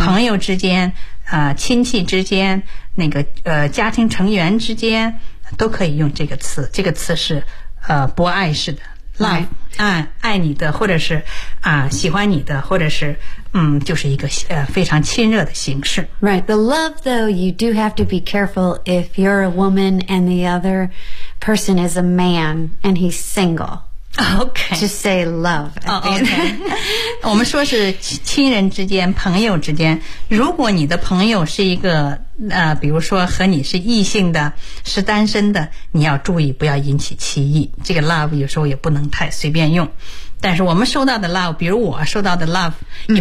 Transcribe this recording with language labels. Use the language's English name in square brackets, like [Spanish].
[Chinese] 朋友之间、亲戚之间，那个家庭成员之间都可以用这个词。这个词是博爱式的 love、 [English] right. [Chinese] 爱你的，或者是喜欢你的，或者是就是一个非常亲热的形式。 [English] Right. The love, though, you do have to be careful if you're a woman and the other person is a man and he's single. Okay. Just say love. Oh, okay. [Chinese] 我们说是亲人之间，朋友之间。如果你的朋友是一个比如说和你是异性的，是单身的，你要注意不要引起歧义。这个 love 有时候也不能太随便用。但是我们收到的 love， 比如我收到的 love、mm.